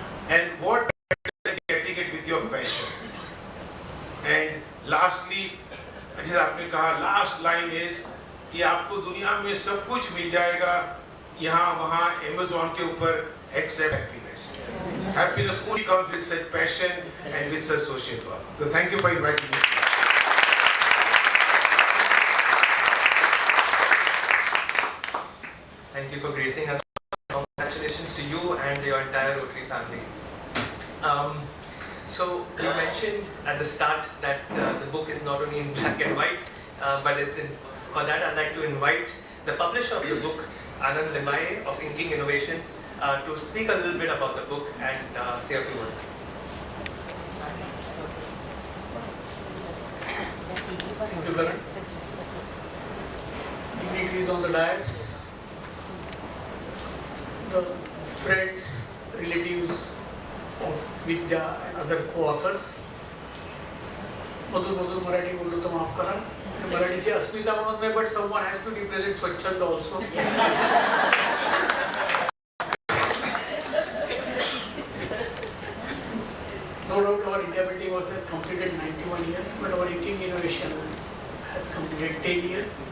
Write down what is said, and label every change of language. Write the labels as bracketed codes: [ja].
[en] And what better than getting it with your passion. And lastly, [hi] जैसे आपने कहा, [en] last line is [hi] कि आपको दुनिया में सब कुछ मिल जाएगा यहाँ वहाँ Amazon के ऊपर [en] except happiness. Happiness only comes with such passion and with such social work. So thank you for inviting me. Thank you for gracing us. Congratulations to you and your entire Rotary family. So you mentioned at the start that the book is not only in black and white, but it's in. For that, I'd like to invite the publisher of the book, Anand Limaye of Inking Innovations, to speak a little bit about the book and say a few words. Thank you, Karan. Dignitaries on the dais, the friends, relatives of Vidya and other co-authors. [mr] मधुर मराठी बोललो तर माफ करा. मराठीची अस्मिता म्हणत नाही, [en] but someone has to represent स्वच्छंद also. No doubt our India building also has completed 91 years, but our inking innovation has completed 10 years.